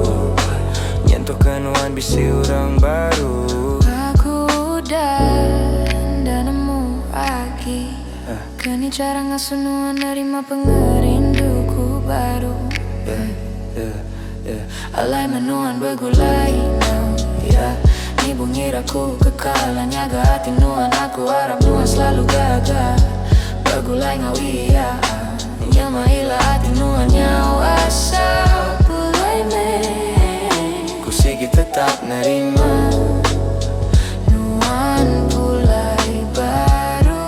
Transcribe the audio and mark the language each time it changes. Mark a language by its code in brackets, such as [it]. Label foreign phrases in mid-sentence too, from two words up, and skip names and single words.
[iba] Nyentuh kenuan bisi orang baru. Aku udah nemu lagi. Kini cara ngasuh nuan nerima pengerinduku baru. Alai menuan begulai [en] now, yeah. [iba] Ni bungiraku kekalan nyaga hati nuan. Aku harap nuan selalu gagah begulai ngau iya. Nyama ila hati nuan nyau asa pulai me. Ku sigi tetap nerima nuan pulai baru.